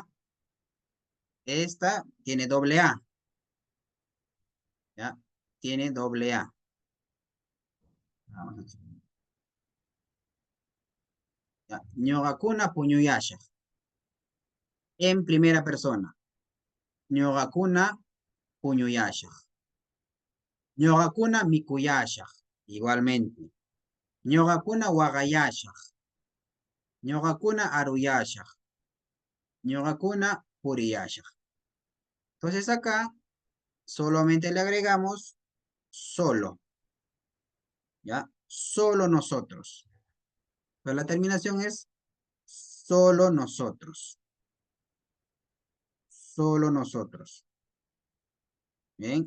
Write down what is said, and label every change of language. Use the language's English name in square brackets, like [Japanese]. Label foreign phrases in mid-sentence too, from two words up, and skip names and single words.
[Spanish] Esta tiene doble A. ¿Ya? Tiene doble A. Vamos a ya. [Quechua] Ñogakuna puño yashag. [Spanish] En primera persona. [Quechua] Ñogakuna puño yashag. Ñogakuna mikuyashag. Igualmente. Ñogakuna wagayashag. Ñogakuna aruyashag. Ñogakuna puriyashag. [Spanish] Entonces acá solamente le agregamos solo. ¿Ya? Solo nosotros. Pero la terminación es solo nosotros. Solo nosotros. Bien.